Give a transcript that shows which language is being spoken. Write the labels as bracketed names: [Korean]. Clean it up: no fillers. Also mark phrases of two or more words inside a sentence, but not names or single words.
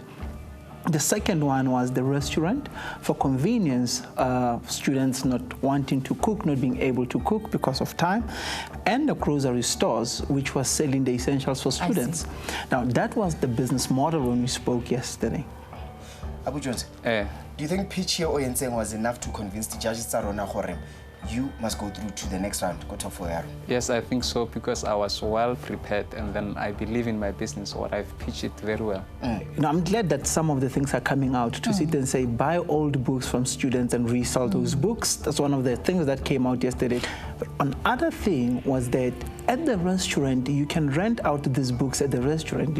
[English] The second one was the restaurant for convenience, students not wanting to cook, not being able to cook because of time, and the grocery stores, which was selling the essentials for students. Now, that was the business model when we spoke yesterday. Abu Jones, do you think pitch here Oyentseng was enough to convince the judges [Tswana] tsa rona gore [English] you must go through to the next round, go top 4? Yes, I think so, because I was well prepared and then I believe in my business, or I've pitched it very well. You know, I'm glad that some of the things are coming out to sit and say, buy old books from students and resell those books. That's one of the things that came out yesterday. But another thing was that at the restaurant, you can rent out these books at the restaurant.